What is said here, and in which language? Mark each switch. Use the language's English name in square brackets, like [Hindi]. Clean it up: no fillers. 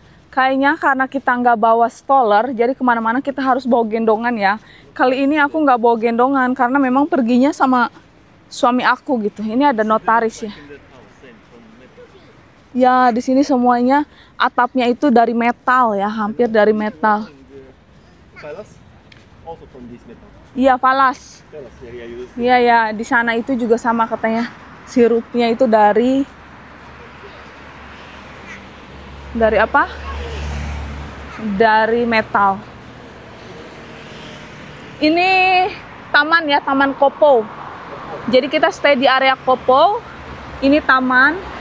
[Indonesian] Kayaknya karena kita nggak bawa stroller, jadi kemana-mana kita harus bawa gendongan ya. Kali ini aku nggak bawa gendongan karena memang perginya sama suami aku gitu. Ini ada notaris ya. Ya, di sini semuanya atapnya itu dari metal ya, hampir dari metal. [English] Palace also from this metal. [Indonesian] Iya, falas. [English] Palace area you see. [Indonesian] Iya ya, di sana itu juga sama katanya. Sirupnya itu dari apa? Dari metal. Ini taman ya, Taman Kopo. Jadi kita stay di area Kopo. Ini taman.